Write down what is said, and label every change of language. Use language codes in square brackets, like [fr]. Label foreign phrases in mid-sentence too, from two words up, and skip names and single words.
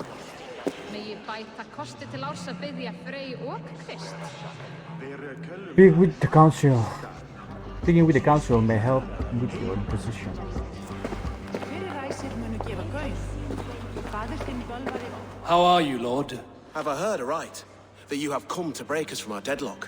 [is] Megi bæta kosti til árs að biðja Frey og Krist. [en] Speaking with the council. Speaking with the council may help with your position. How are you, Lord? Have I heard aright that you have come to break us from our deadlock?